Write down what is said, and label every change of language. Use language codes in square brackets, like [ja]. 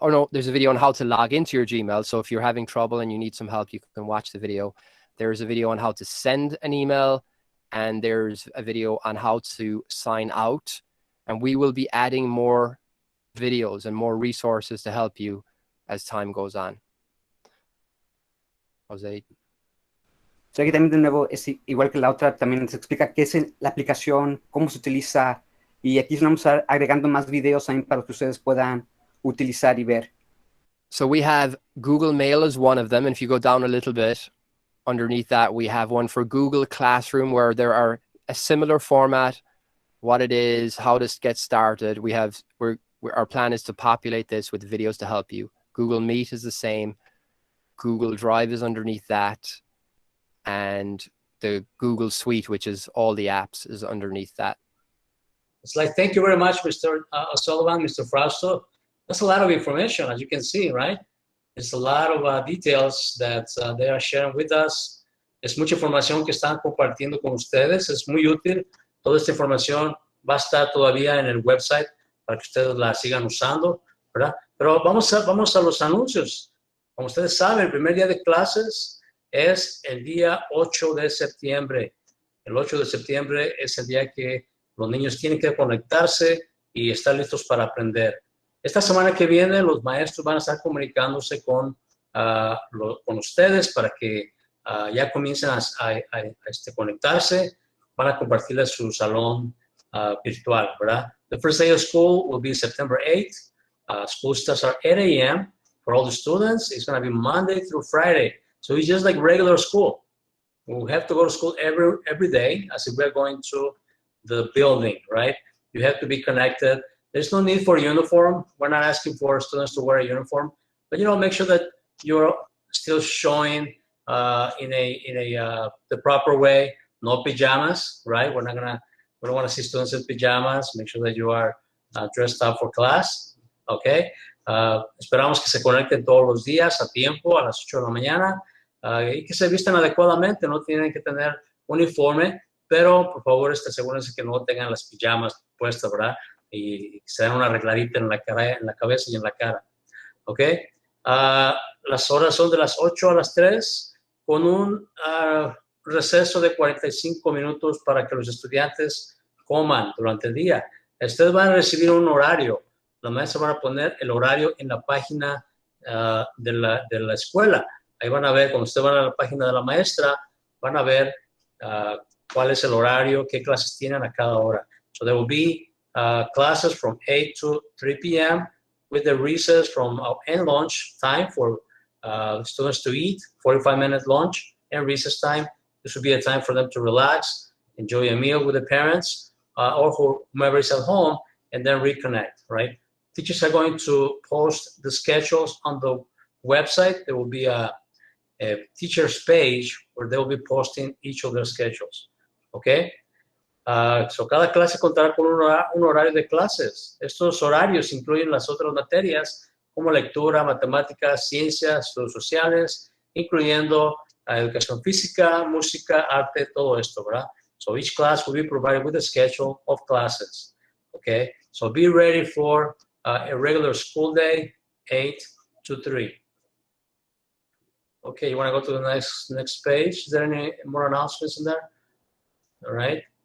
[en] Or no, there's a video on how to log into your Gmail. So if you're having trouble and you need some help, you can watch the video. There's a video on how to send an email. And there's a video on how to sign out. And we will be adding more videos and more resources to help you as time goes on. Jose. [es] So aquí también de nuevo es igual que la otra, también se explica qué es la aplicación, cómo se utiliza, y aquí vamos a agregando más videos también para que ustedes puedan utilizar y ver. [en] So we have Google Mail as one of them, and if you go down a little bit, underneath that, we have one for Google Classroom where there are a similar format, what it is, how to get started. Our plan is to populate this with videos to help you. Google Meet is the same. Google Drive is underneath that. And the Google Suite, which is all the apps, is underneath that. It's like, thank you very much, Mr. O'Sullivan, Mr. Frausto. That's a lot of information, as you can see, right? It's a lot of details that they are sharing with us. [es] Es mucha información que están compartiendo con ustedes. Es muy útil. Toda esta información va a estar todavía en el website para que ustedes la sigan usando, ¿verdad? Pero vamos a los anuncios. Como ustedes saben, el primer día de clases es el día 8 de septiembre. El 8 de septiembre es el día que los niños tienen que conectarse y estar listos para aprender. Esta semana que viene los maestros van a estar comunicándose con ustedes para que ya comiencen a conectarse. Van a compartirles su salón virtual, ¿verdad? [en] The first day of school will be September 8th. School starts at 8 a.m. for all the students. It's going to be Monday through Friday. So it's just like regular school. We have to go to school every day as if we're going to the building, right? You have to be connected. There's no need for a uniform. We're not asking for students to wear a uniform, but make sure that you're still showing in the proper way. No pajamas, right? We don't want to see students in pajamas. Make sure that you are dressed up for class, okay? [es] Esperamos que se conecten todos los días a tiempo, a las 8 de la mañana, y que se vistan adecuadamente. No tienen que tener uniforme, pero por favor asegúrense que no tengan las pijamas puestas, ¿verdad? Y se den una arregladita en la cabeza y en la cara, ¿ok? Las horas son de las 8 a las 3 con un receso de 45 minutos para que los estudiantes coman durante el día. Ustedes van a recibir un horario. La maestra va a poner el horario en la página de la escuela. Ahí van a ver, cuando ustedes van a la página de la maestra, van a ver cuál es el horario, qué clases tienen a cada hora. [en] So there will be classes from 8 to 3 p.m. with the recess and lunch time for students to eat, 45-minute lunch and recess time. This will be a time for them to relax, enjoy a meal with the parents or whomever is at home, and then reconnect, right? Teachers are going to post the schedules on the website. There will be a teacher's page where they will be posting each of their schedules, okay? [es] So cada clase contará con un horario de clases. Estos horarios incluyen las otras materias como lectura, matemáticas, ciencias, estudios sociales, incluyendo educación física, música, arte, todo esto, ¿verdad? [en] So each class will be provided with a schedule of classes, okay? So be ready for a regular school day, 8 to 3. Okay, you want to go to the next page? Is there any more announcements in there? All right.